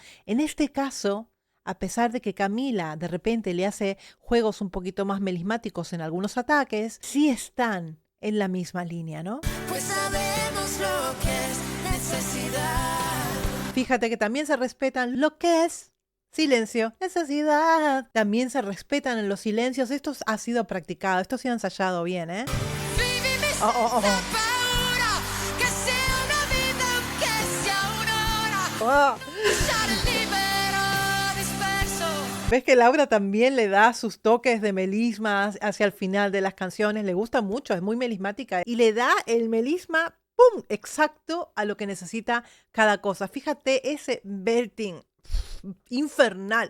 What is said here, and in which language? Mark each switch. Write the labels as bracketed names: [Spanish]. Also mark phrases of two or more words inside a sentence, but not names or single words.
[Spanish] En este caso, a pesar de que Camila de repente le hace juegos un poquito más melismáticos en algunos ataques, sí están en la misma línea, ¿no? Pues sabemos lo que es necesidad. Fíjate que también se respetan lo que es silencio, necesidad. También se respetan en los silencios. Esto ha sido practicado, esto ha sido ensayado bien, ¿eh? [Italian] Vivimi Oh. senza paura, che sia una vita o che sia un'ora. Oh. Lasciare [Spanish] Ves que Laura también le da sus toques de melisma hacia el final de las canciones. Le gusta mucho, es muy melismática y le da el melisma, ¡pum!, exacto a lo que necesita cada cosa. Fíjate ese belting infernal.